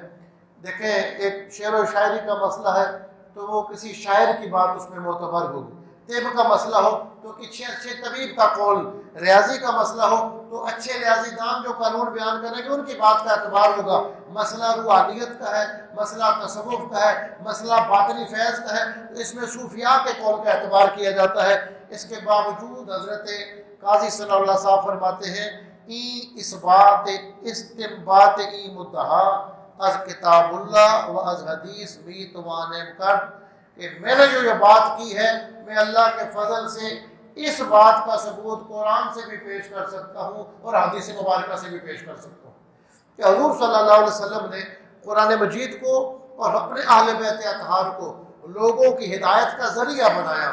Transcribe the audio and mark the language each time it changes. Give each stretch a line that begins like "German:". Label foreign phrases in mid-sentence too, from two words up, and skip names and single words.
Urdu: دیکھیں، ایک شعر و شاعری کا مسئلہ ہے تو وہ کسی شاعر کی بات اس میں معتبر ہوگی، طب کا مسئلہ ہو تو کسی اچھے طبیب کا قول، ریاضی کا مسئلہ ہو تو اچھے ریاضی دان جو قانون بیان کریں گے ان کی بات کا اعتبار ہوگا۔ مسئلہ روحانیت کا ہے، مسئلہ تصوف کا ہے، مسئلہ باطنی فیض کا ہے، تو اس میں صوفیاء کے قول کا اعتبار کیا جاتا ہے۔ اس کے باوجود حضرت قاضی صلی اللہ صاحب فرماتے ہیں
Persian: ای اس بات استنباط ای مدعا از کتاب اللہ و از حدیث بھی توانم کرد،
Urdu: کہ میں نے جو یہ بات کی ہے میں اللہ کے فضل سے اس بات کا ثبوت قرآن سے بھی پیش کر سکتا ہوں اور حدیث مبارکہ سے بھی پیش کر سکتا ہوں کہ حضور صلی اللہ علیہ وسلم نے قرآن مجید کو اور اپنے اہل بیت اطہار کو لوگوں کی ہدایت کا ذریعہ بنایا۔